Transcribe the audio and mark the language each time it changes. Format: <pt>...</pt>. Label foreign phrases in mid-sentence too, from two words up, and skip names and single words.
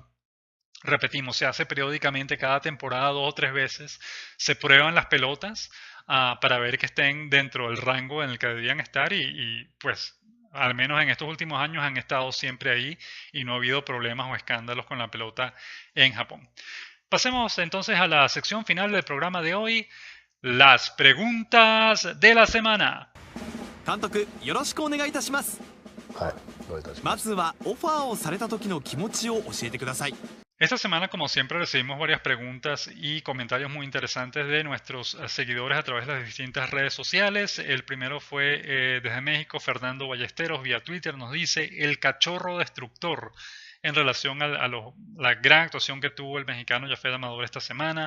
<es>Repetimos, se hace periódicamente cada temporada 2 o 3 veces, se prueban las pelotas para ver que estén dentro del rango en el que deberían estar y pues al menos en estos últimos años han estado siempre ahí y no ha habido problemas o escándalos con la pelota en Japón. Pasemos entonces a la sección final del programa de hoy, las preguntas de la semana.</es> <ja>監督よろしくお願いいたします。はい、どういたしままして。ずはオファーをされた時の気持ちを教えてください。</ja> <es>Esta semana, como siempre, recibimos varias preguntas y comentarios muy interesantes de nuestros seguidores a través de las distintas redes sociales. El primero fue desde México, Fernando Ballesteros, vía Twitter, nos dice el cachorro destructor en relación a la gran actuación que tuvo el mexicano Yafet Amador esta semana.</es>